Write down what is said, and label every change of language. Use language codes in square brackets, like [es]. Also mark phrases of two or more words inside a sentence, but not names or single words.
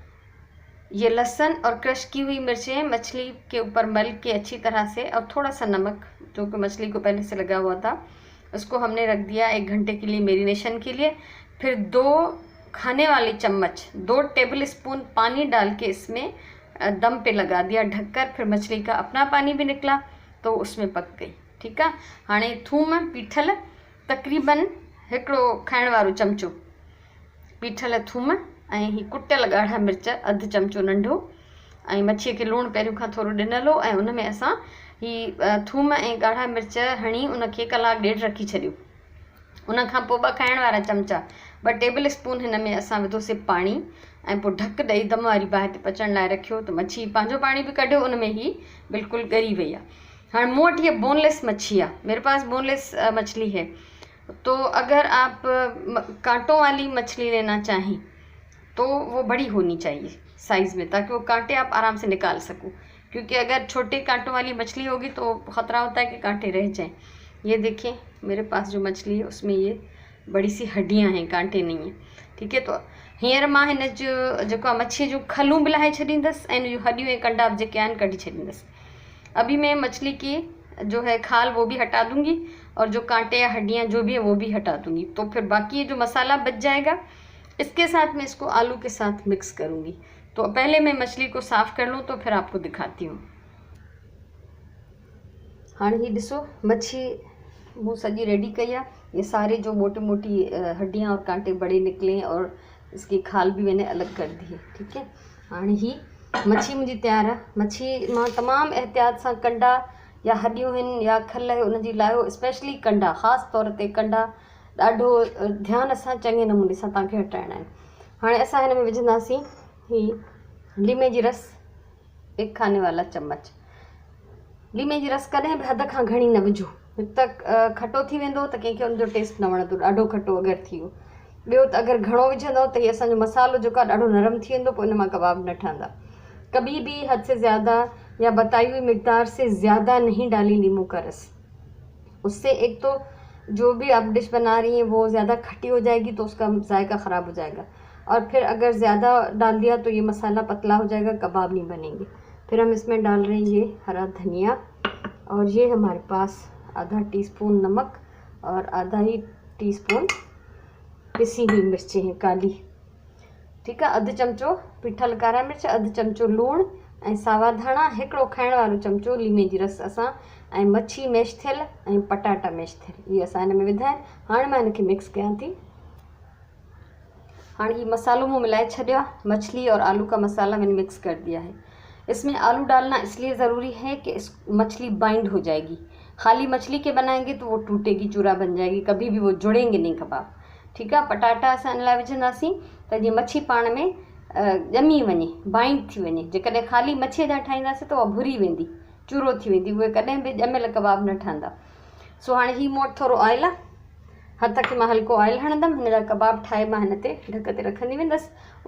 [hi] ये लहसुन और क्रश की हुई मिर्चें मछली के ऊपर मल के अच्छी तरह से, और थोड़ा सा नमक जो कि मछली को पहले से लगा हुआ था, उसको हमने रख दिया 1 घंटे के लिए मैरिनेशन के लिए। फिर 2 खाने वाले चम्मच, 2 [en] table spoon [hi] पानी डाल के इसमें दम पे लगा दिया ढककर। फिर मछली का अपना पानी भी निकला तो उसमें पक गई। ठीक है। [sd] हाणे थूम पीठल तकरीबन 1 खाइण वारो चमचो पीठल थूम ऐं ही कुटियल ॻाढ़ा मिर्च 1/2 चमचो नंढो, ऐं मच्छीअ खे लूणु पहिरियों खां थोरो ॾिनल हो, ऐं उन में असां ही थूम ऐं ॻाढ़ा मिर्च हणी उनखे 1 कलाक ॾेढ रखी छॾियो। उन खां पोइ 2 खाइण वारा चमचा, 2 [en] table spoon [sd] हिन में असां विधोसीं पाणी, ऐं पोइ ढक ॾेई दम वारी बाहि ते पचण लाइ रखियो। त मच्छी पंहिंजो पाणी बि कढियो, उन में ही बिल्कुलु ॻरी वई आहे। हाँ, मूँ वटि ये बोनलेस मच्छी है, [hi] मेरे पास बोनलेस मछली है। तो अगर आप कांटों वाली मछली लेना चाहें तो वो बड़ी होनी चाहिए साइज़ में, ताकि वो कांटे आप आराम से निकाल सको। क्योंकि अगर छोटे कांटों वाली मछली होगी तो ख़तरा होता है कि कांटे रह जाएं। ये देखें मेरे पास जो मछली है उसमें ये बड़ी सी हड्डियां हैं, कांटे नहीं हैं। ठीक है। [sd] तो हींअर मां हिन जो मच्छी जो खलूं बि लाहे छॾींदसि ऐं जो हड्डियूं ऐं कंडा जेके आहिनि कढी छॾींदसि। [hi] अभी मैं मछली की जो है खाल वो भी हटा दूंगी, और जो कांटे या हड्डियाँ जो भी है वो भी हटा दूंगी। तो फिर बाकी ये जो मसाला बच जाएगा, इसके साथ मैं इसको आलू के साथ मिक्स करूंगी। तो पहले मैं मछली को साफ़ कर लूँ तो फिर आपको दिखाती हूँ। [sd] हाँ, ये ॾिसो मच्छी मूँ सॼी रेडी कई है। [hi] ये सारे जो मोटी मोटी हड्डियाँ और कांटे बड़े निकले और इसकी खाल भी मैंने अलग कर दी है। ठीक है। [sd] हाँ, ही मच्छी मुझी तैयार है। [hi] मच्छी मां तमाम एहतियात से कंडा या हड्डियों हैं या खल है उनकी लायो, स्पेशली कंडा, ख़ास तौर पे कंडा ॾाढो ध्यान सां चङे नमूने सां तव्हांखे हटाइणा आहिनि। [sd] हाणे असां हिन में विझंदासीं ही लीमे जी रस [hi] 1 खाने वाला चम्मच। [sd] लीमे जी रस कॾहिं बि हद खां घणी न विझो, त खटो थी वेंदो, त कंहिंखे उनजो टेस्ट न वणंदो, ॾाढो खटो अगरि थी वियो। ॿियो त अगरि घणो विझंदव त हीअ असांजो मसालो जेको आहे ॾाढो नरम थी वेंदो, पोइ इन मां कबाब न ठहंदा। [hi] कभी भी हद से ज़्यादा या बताई हुई मिकदार से ज़्यादा नहीं डाली नींबू का रस। उससे एक तो जो भी आप डिश बना रही हैं वो ज़्यादा खट्टी हो जाएगी, तो उसका जायका ख़राब हो जाएगा। और फिर अगर ज़्यादा डाल दिया तो ये मसाला पतला हो जाएगा, कबाब नहीं बनेंगे। फिर हम इसमें डाल रहे हैं ये हरा धनिया, और ये हमारे पास आधा टीस्पून नमक और आधा ही टीस्पून पिसी हुई मिर्चें हैं काली। ठीक है। [sd] 1/2 चमचो पीठल कारा मिर्च, 1/2 चमचो लूण ऐं सावा धाणा, 1 खाइण वारो चमचो लीमे जी रस असां, ऐं मच्छी मैश थियल ऐं पटाटा मैश थियल, ये असां हिन में विधा आहिनि। हाणे मां इनखे मिक्स कयां थी। हाँ, ये मसालो मूँ मिलाए छॾियो, [hi] मछली और आलू का मसाला मैंने मिक्स कर दिया है। इसमें आलू डालना इसलिए ज़रूरी है कि इस मछली बाइंड हो जाएगी। खाली मछली के बनाएंगे तो वो टूटेगी, चूरा बन जाएगी, कभी भी वो जुड़ेंगे नहीं कबाब। ठीक है। [sd] पटाटा असां इन लाइ विझंदासीं त जीअं मच्छी पाण में ॼमी वञे, बाइंड थी वञे। जेकॾहिं ख़ाली मच्छीअ जा ठाहींदासीं त उहा भुरी वेंदी, चूरो थी वेंदी, उहे कॾहिं बि ॼमियल कबाब न ठहंदा। सो हाणे ही मूं वटि थोरो ऑयल आहे, हथ खे मां हल्को ऑयल हणंदमि, हिन जा कबाब ठाहे मां हिन ते ढक ते रखंदी वेंदसि।